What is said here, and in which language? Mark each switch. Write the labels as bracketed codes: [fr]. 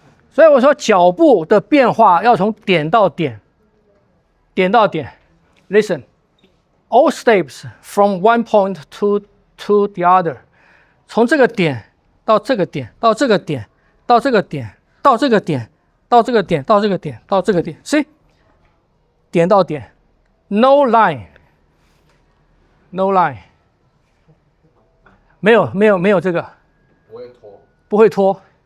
[zh] 所以我说脚步的变化要从点到点。 [en] Listen, all steps from one point to the other. [zh] 从这个点到这个点，到这个点，到这个点，到这个点，到这个点，到这个点，到这个点。 [en] See? [zh] 点到点 [en] ，no line. [zh] 没有这个，不会拖。